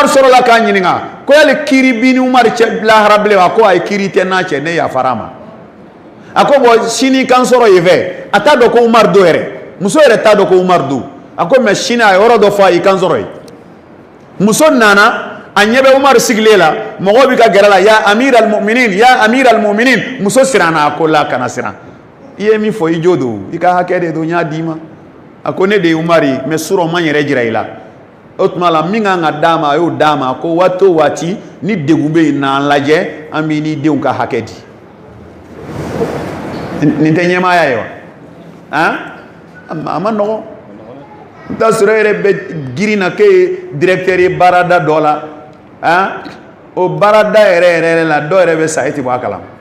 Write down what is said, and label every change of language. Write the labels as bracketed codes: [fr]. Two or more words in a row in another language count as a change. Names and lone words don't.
[bm] sɔrɔla k'a ɲininka ko yali kiiri bi ni Umar cɛ lahara bilen a ko a ye kiiri tɛ n'a cɛ ne yafara ma a ko bon sini kan sɔrɔ yen fɛ a t'a dɔn ko Umar do yɛrɛ muso yɛrɛ t'a dɔn ko Umar do a ko mais sini a ye yɔrɔ dɔ fɔ a ye kan sɔrɔ yen muso nana a ɲɛ bɛ Umar sigilen la mɔgɔw bɛ ka gɛrɛ la [ar] يا أمير المؤمنين [bm] muso siranna a ko la kana siran i ye min fɔ i jo do i ka hakɛ de do n y'a d'i ma a ko ne de ye Umar ye mais surɔ ma n yɛrɛ jira i la o tuma la min kan ka d'a ma a y'o d'a ma ko waati o waati ni degun bɛ yen n'an lajɛ an b'i ni denw ka hakɛ di nin tɛ ɲɛmaaya ye wa a ma nɔgɔn i t'a sɔrɔ e yɛrɛ bɛ girin na k'e ye directeur ye baarada dɔ la o baarada yɛrɛ la dɔw yɛrɛ bɛ sa e tɛ bɔ a kalama